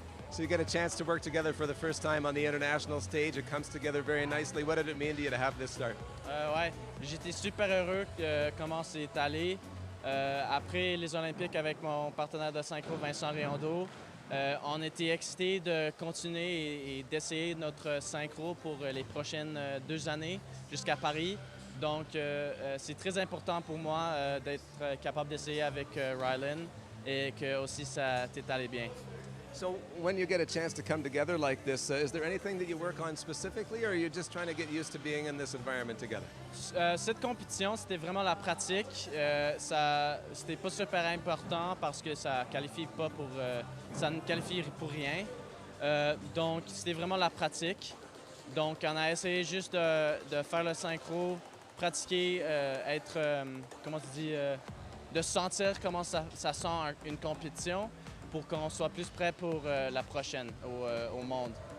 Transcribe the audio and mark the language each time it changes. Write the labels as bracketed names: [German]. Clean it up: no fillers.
[English] So you get a chance to work together for the first time on the international stage. It comes together very nicely. What did it mean to you to have this start? [French] Ouais, j'étais super heureux de comment c'est allé. Après les Olympiques avec mon partenaire de synchro Vincent Riondo, on était excités de continuer et d'essayer notre synchro pour les prochaines 2 années jusqu'à Paris. Donc c'est très important pour moi d'être capable d'essayer avec Rylan et que aussi ça t'est allé bien. [English] So when you get a chance to come together like this, is there anything that you work on specifically, or are you just trying to get used to being in this environment together? [French] Cette compétition, c'était vraiment la pratique. C'était pas super important parce que ça qualifie pas pour, ça ne qualifie pour rien. Donc c'était vraiment la pratique. Donc on a essayé juste de faire le synchro, pratiquer, être, comment tu dis, de sentir comment ça sent une compétition, pour qu'on soit plus prêt pour la prochaine au monde.